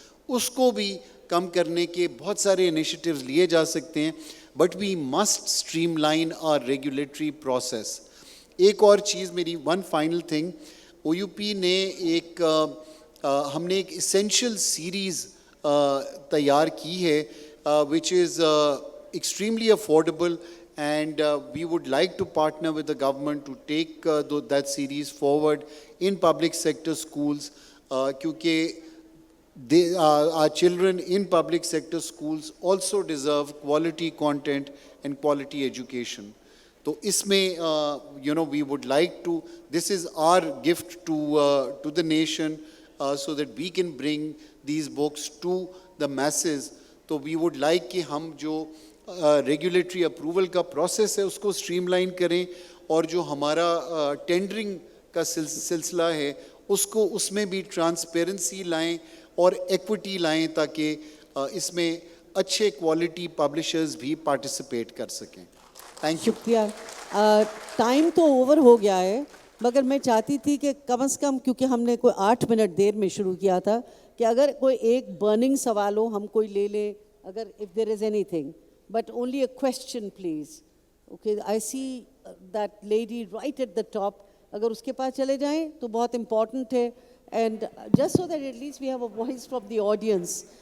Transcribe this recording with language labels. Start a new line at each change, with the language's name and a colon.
Urdu: اس کو بھی کم کرنے کے بہت سارے انیشیٹیوز لیے جا سکتے ہیں,
English: But we must streamline our regulatory process.
Urdu: ایک اور چیز میری
English: one final thing, OUP
Urdu: نے ایک ہم نے ایک اسینشیل سیریز تیار کی ہے
English: Which is extremely affordable, and we would like to partner with the government to take that series forward in public sector schools, kyunki our children in public sector schools also deserve quality content and quality education. So isme we would like to, this is our gift to the nation, so that we can bring these books to the masses. So we would like
Urdu: کہ ہم جو regulatory approval کا process ہے اس کو stream line کریں, اور جو ہمارا ٹینڈرنگ کا سلسلہ ہے اس میں بھی ٹرانسپیرنسی لائیں اور ایکوٹی لائیں تاکہ اس میں اچھے کوالٹی پبلشرز بھی پارٹیسپیٹ کر سکیں.
English: Thank you.
Urdu: شکریہ. ٹائم تو اوور ہو گیا ہے, مگر میں چاہتی تھی کہ کم از کم, کیونکہ ہم نے کوئی 8 منٹ دیر میں شروع کیا تھا, کہ اگر کوئی ایک برننگ سوال ہو ہم کوئی لے لیں, اگر
English: if there is anything, but only a question please. Okay, I see that lady right at the top.
Urdu: اگر اس کے پاس چلے جائیں تو بہت امپورٹنٹ ہے,
English: and just so that at least we have a voice from the audience.